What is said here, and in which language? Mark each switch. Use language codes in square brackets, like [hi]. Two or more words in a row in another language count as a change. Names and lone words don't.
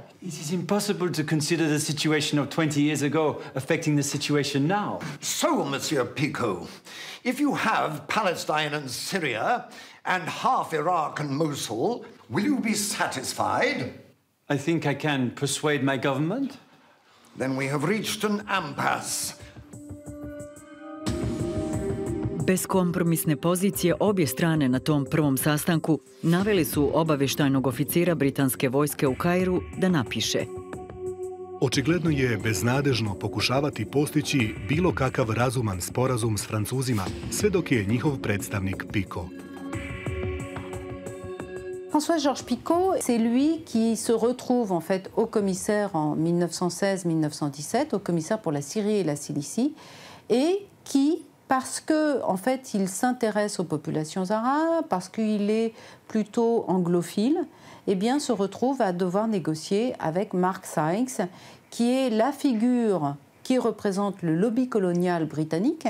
[en] It is impossible to consider the situation of 20 years ago affecting the situation now. So, Monsieur Picot, if you have Palestine and Syria and half Iraq and Mosul, will you be satisfied? I think I can persuade my government. Then we have reached an impasse. [hr] Bez kompromisne pozicije obje strane na tom prvom sastanku naveli su obavještajnog oficira britanske vojske u Kairu da napiše: Očigledno je beznadežno pokušavati postići bilo kakav razuman sporazum s Francuzima, sve dok je njihov predstavnik Picot. [fr] François-Georges Picot, c'est lui qui se retrouve en fait au commissaire en 1916-1917, au commissaire pour la Syrie et la Cilicie, et qui, parce que en fait, il s'intéresse aux populations arabes, parce qu'il est plutôt anglophile, eh bien, se retrouve à devoir négocier avec Mark Sykes, qui est la figure qui représente le lobby colonial britannique.